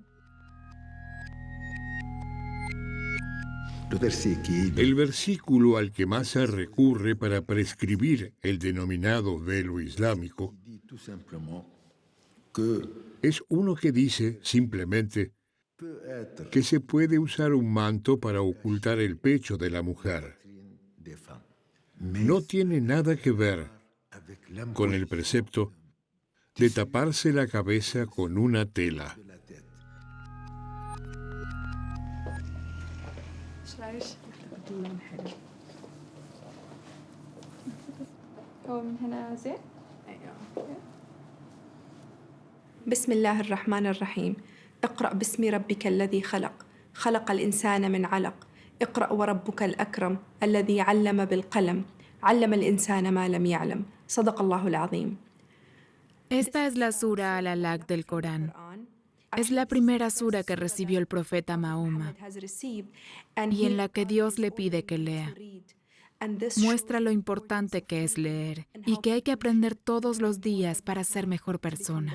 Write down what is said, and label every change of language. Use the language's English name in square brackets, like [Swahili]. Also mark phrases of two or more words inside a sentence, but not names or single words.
[Spanish] El versículo al que más se recurre para prescribir el denominado velo islámico es uno que dice simplemente que se puede usar un manto para ocultar el pecho de la mujer. No tiene nada que ver con el precepto de taparse la cabeza con una tela. [Arabic] بسم الله الرحمن الرحيم اقرأ باسم ربك الذي خلق خلق الإنسان من علق اقرأ وربك الأكرم الذي علم بالقلم علم الإنسان ما لم يعلم صدق الله العظيم. [Spanish] Esta es la Sura Al-Alaq del Corán. Es la primera sura que recibió el profeta Mahoma y en la que Dios le pide que lea. Muestra lo importante que es leer y que hay que aprender todos los días para ser mejor persona.